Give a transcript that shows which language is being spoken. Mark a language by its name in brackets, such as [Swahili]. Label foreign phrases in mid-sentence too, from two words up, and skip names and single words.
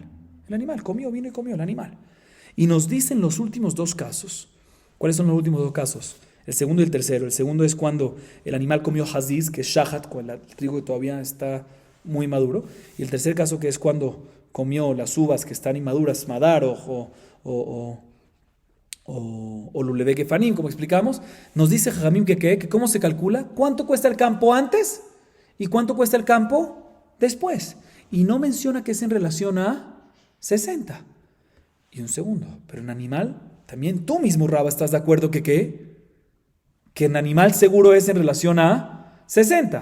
[Spanish] El animal vino y comió el animal. Y nos dicen los últimos 2 casos. ¿Cuáles son los últimos 2 casos? El segundo y el tercero. El segundo es cuando el animal comió haziz, que es shahat, cuando el trigo todavía está muy maduro. Y el tercer caso que es cuando comió las uvas que están inmaduras, madar o [Hebrew] לולבי גפנים, [Spanish] como explicamos. Nos dice Jajamim que cómo se calcula, cuánto cuesta el campo antes y cuánto cuesta el campo después. Y no menciona que es en relación a 60. Y un segundo, pero en animal, también tú mismo, Raba, estás de acuerdo que que el animal seguro es en relación a 60.